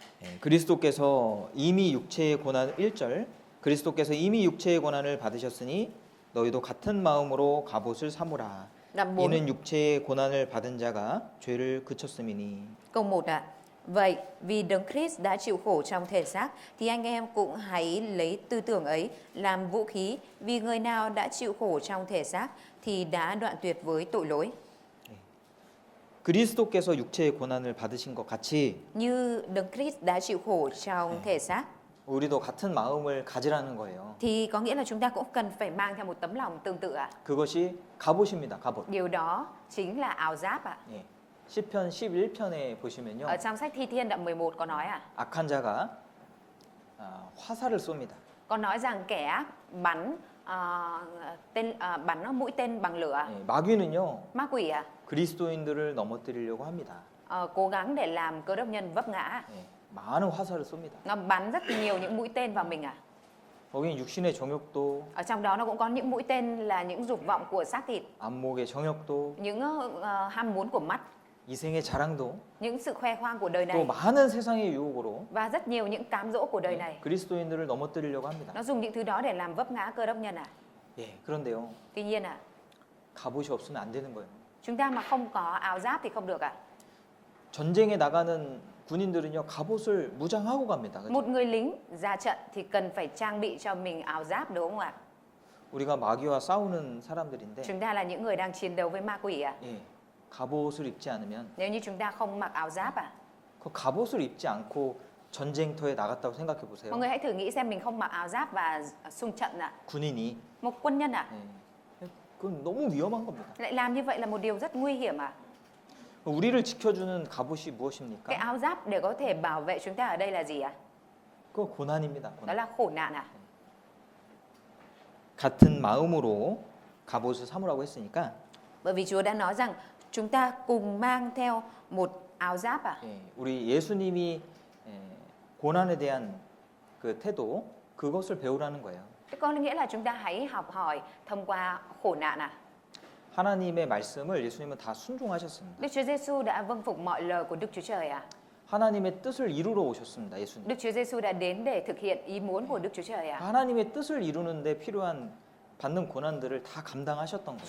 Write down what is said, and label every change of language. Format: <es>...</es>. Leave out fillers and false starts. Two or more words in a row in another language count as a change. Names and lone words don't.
<ko>그리스도께서 이미 육체의 고난 1절 그리스도께서 이미 육체의 고난을 받으셨으니 너희도 같은 마음으로 갑옷을 삼으라.</ko> <vi>Đoạn 4</vi> <ko>이는 육체의 고난을 받은 자가 죄를 그쳤음이니.</ko> <vi>câu 1 ạ. Vậy vì Đấng Christ đã chịu khổ trong thể xác thì anh em cũng hãy lấy tư tưởng ấy làm vũ khí, vì người nào đã chịu khổ trong thể xác thì đã đoạn tuyệt với tội lỗi.</vi> <ko>그리스도께서 육체의 고난을 받으신 것 같이</ko> <vi>Như Đấng Christ đã chịu khổ trong thể xác</vi> <ko>우리도 같은 마음을 가지라는 거예요.</ko> <vi>thì có nghĩa là chúng ta cũng cần phải mang theo một tấm lòng tương tự ạ.</vi> <ko>그것이 갑옷입니다. 갑옷.</ko> <vi>Điều đó chính là áo giáp ạ.</vi> <ko>예. 시편 11편에 보시면요.</ko> <vi>Ở trong sách Thi Thiên đoạn 11 có nói ạ.</vi> <ko>악한 자가 화살을 쏩니다.</ko> <vi>Có nói rằng kẻ ác bắn bắn mũi tên bằng lửa.</vi> <ko>예. 마귀는요.</ko> <vi>Ma quỷ ạ.</vi> <ko>그리스도인들을 넘어뜨리려고 합니다.</ko> <vi>Cố gắng để làm cơ đốc nhân vấp ngã.</vi> <ko>예. 많은 화살을 쏩니다.</ko> <vi>Nó bắn rất nhiều những mũi tên vào mình ạ.</vi> <ko>거기 육신의 정욕도,</ko> <vi>Ở trong đó nó cũng có những mũi tên là những dục vọng của xác thịt,</vi> <ko>안목의 정욕도,</ko> <vi>những ham muốn của mắt,</vi> <ko>이생의 자랑도,</ko> <vi>những sự khoe khoang của đời</vi> <ko>또</ko> <vi>này</vi> <ko>많은 세상의 유혹으로</ko> <vi>và rất nhiều những cám dỗ của đời này.</vi> <ko>그리스도인들을 넘어뜨리려고 합니다.</ko> <vi>Nó dùng những thứ đó để làm vấp ngã cơ đốc nhân ạ.</vi> <ko>예. 그런데요.</ko> <vi>Tuy nhiên ạ,</vi> <ko>갑옷이 없으면 안 되는 거예요.</ko> <vi>chúng ta mà không có áo giáp thì không được ạ.</vi> <ko>전쟁에 나가는 군인들은요. 갑옷을 무장하고 갑니다. 그죠?</ko> <vi>Một người lính ra trận thì cần phải trang bị cho mình áo giáp đúng không ạ?</vi> <ko>우리가 마귀와 싸우는 사람들인데</ko> <vi>Chúng ta là những người đang chiến đấu với ma quỷ ạ.</vi> <ko>예. 갑옷을 입지 않으면</ko> <vi>Nếu như chúng ta không mặc áo giáp ạ,</vi> <ko>그 갑옷을 입지 않고 전쟁터에 나갔다고 생각해 보세요.</ko> <vi>mọi người hãy thử nghĩ xem mình không mặc áo giáp và xung trận ạ.</vi> <ko>군인이</ko> <vi>Một quân nhân ạ,</vi> <ko>예. 그건 너무 위험한 겁니다.</ko> <vi>lại làm như vậy là một điều rất nguy hiểm ạ.</vi> <ko>우리를 지켜주는 갑옷이</ko> <vi>Cái</vi> <ko>무엇입니까?</ko> <vi>áo giáp để có thể bảo vệ chúng ta ở đây là gì ạ?</vi> <ko>그거 고난입니다.</ko> <vi>Đó</vi> <ko>고난.</ko> <vi>là khổ nạn ạ.</vi> <ko>같은 마음으로 갑옷을 삼으라고 했으니까</ko> <vi>Bởi vì Chúa đã nói rằng chúng ta cùng mang theo một áo giáp ạ.</vi> <ko>예. 우리 예수님이 고난에 대한 그 태도 그것을 배우라는 거예요.</ko> <vi>Thế có nghĩa là chúng ta hãy học hỏi thông qua khổ nạn ạ.</vi> <ko>하나님의 말씀을 예수님은 다 순종하셨습니다.</ko> <vi>Đức Chúa Giêsu đã vâng phục mọi lời của Đức Chúa Trời ạ.</vi> <ko>하나님의 뜻을 이루러 오셨습니다. 예수님.</ko> <vi>Đức Chúa Giêsu đã đến để thực hiện ý muốn của Đức Chúa Trời ạ.</vi> <ko>하나님의 뜻을 이루는데 필요한 받는 고난들을 다 감당하셨던 거예요.</ko>